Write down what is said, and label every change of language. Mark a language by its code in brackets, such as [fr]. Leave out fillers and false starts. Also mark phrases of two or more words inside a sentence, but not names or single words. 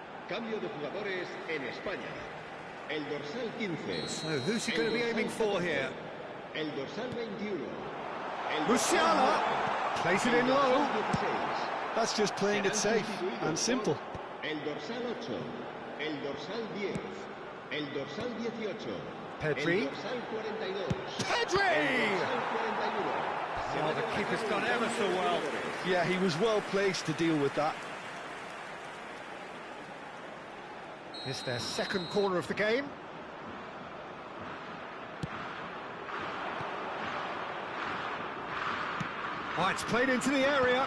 [es] Cambio de jugadores en España. El dorsal 15. [en] So who's he going to be aiming for here? [es] El dorsal 21. [en] Musiala plays it in low. That's just playing it safe and simple. [es] El dorsal 8. El dorsal 10. El dorsal 18. Pedri. El dorsal 42. Pedri! [en] Oh, the keeper's done ever so well. Yeah, he was well placed to deal with that. It's their second corner of the game. Oh, it's played into the area.